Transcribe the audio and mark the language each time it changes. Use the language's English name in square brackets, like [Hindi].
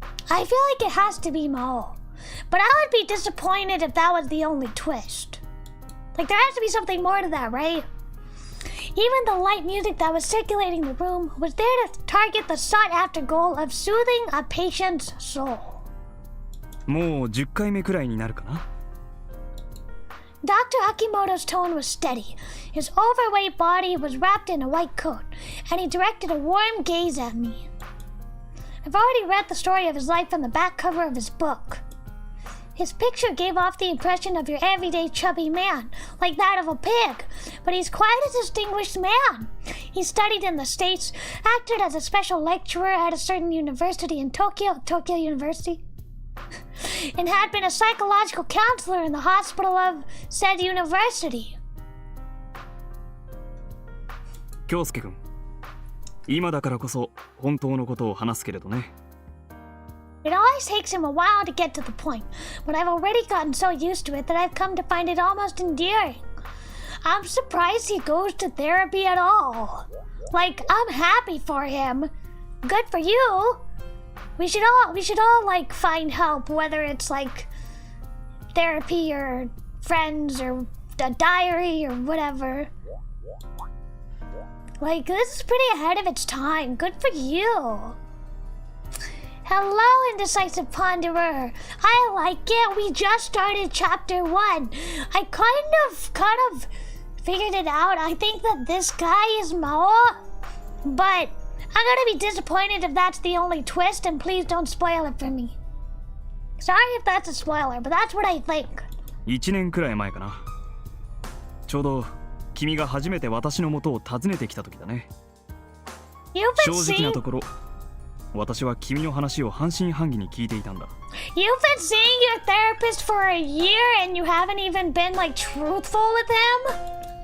[English] I feel like it has to be Maou, but I would be disappointed if that was the only twist. Like, there has to be something more to that, right? Even the light music that was circulating the room was there to target the sought-after goal of soothing a patient's soul. [Japanese] もう10回目くらいになるかな。 [English] Dr. Akimoto's tone was steady. His overweight body was wrapped in a white coat, and he directed a warm gaze at me. I've already read the story of his life from the back cover of his book. His picture gave off the impression of your everyday chubby man, like that of a pig, but he's quite a distinguished man. He studied in the States, acted as a special lecturer at a certain university in Tokyo University, and had been a psychological counselor in the hospital of said university. [Japanese] 京介君、今だからこそ本当のことを話すけれどね。 [English] It always takes him a while to get to the point, but I've already gotten so used to it that I've come to find it almost endearing. I'm surprised he goes to therapy at all. Like, I'm happy for him. Good for you. We should all like find help, whether it's like therapy or friends or a diary or whatever. Like, this is pretty ahead of its time. Good for you. Hello, indecisive ponderer. I like it. We just started chapter 1. I kind of figured it out. I think that this guy is Maou, but I'm gonna be disappointed if that's the only twist, and please don't spoil it for me. Sorry if that's a spoiler, but that's what I think. [Japanese] 1年くらい前かな。ちょうど君が初めて私の元を訪ねてきた時だね。正直なところ、私は君の話を半信半疑に聞いていたんだ。 [English] You've been seeing your therapist for a year and you haven't even been like truthful with him?